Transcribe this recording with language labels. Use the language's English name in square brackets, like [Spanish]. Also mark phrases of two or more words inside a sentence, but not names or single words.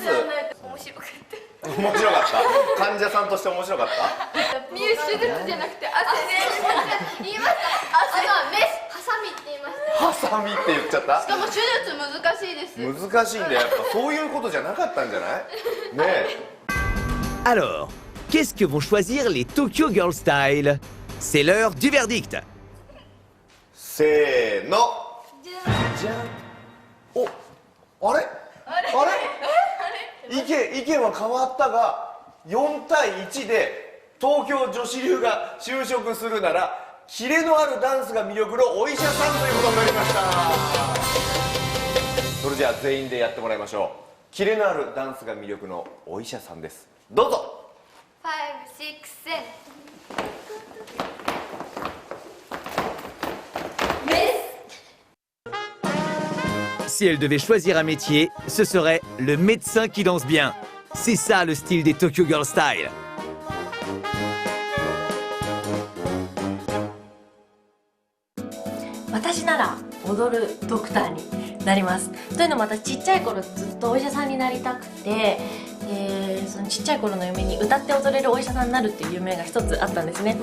[Japanese] 面白かった面白かった。患者さんとして面白かった。ミュー手術じゃなくて言いましたハサミって言いました。ハサミって言っちゃった。しかも手術難しいです。難しいんだよ。やっぱそういうことじゃなかったんじゃないねえ。 [French] Alors, qu'est-ce que vont choisir les Tokyo Girl Style? C'est l'heure du verdict. [Japanese] せーの。じゃん。お、あれ意見は変わったが4対1で東京女子流が就職するならキレのあるダンスが魅力のお医者さんということになりました。それじゃあ全員でやってもらいましょう。キレのあるダンスが魅力のお医者さんです。どうぞ。 5、6、 [French] Si elle devait choisir un métier, ce serait le médecin qui danse bien. C'est ça le style des Tokyo Girl Style. [Japanese] 私なら踊るドクターになります。というのも私ちっちゃい頃ずっとお医者さんになりたくて、そのちっちゃい頃の夢に歌って踊れるお医者さんになるっていう夢が一つあったんですね。